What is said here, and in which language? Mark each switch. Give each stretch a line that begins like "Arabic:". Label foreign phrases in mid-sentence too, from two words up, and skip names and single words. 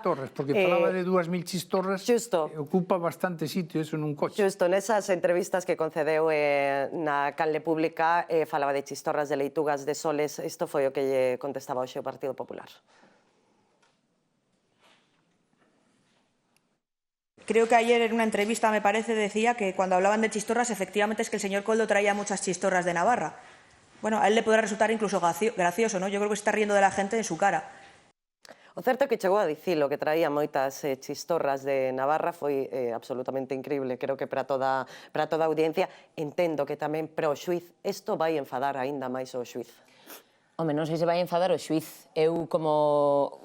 Galician: Porque falaba de 2.000 chistorras, ocupa bastante sitio eso nun coche. Xusto, nesas entrevistas que concedeu na canle pública, falaba de chistorras, de leitugas, de soles, isto foi o que lle contestaba hoxe o Partido Popular.
Spanish: Creo que ayer en una entrevista, me parece, decía que cuando hablaban de chistorras, efectivamente es que el señor Coldo traía muchas chistorras de Navarra. Bueno, a él le podrá resultar incluso gracioso, ¿no? Yo creo que se está riendo de la gente en su cara.
Galician: O certo é que chegou a dicilo, que traía moitas chistorras de Navarra, foi absolutamente increíble, creo que para toda a audiencia. Entendo que tamén para o xuiz isto vai enfadar aínda máis o xuiz. Home, non sei se vai enfadar o xuiz. Eu como...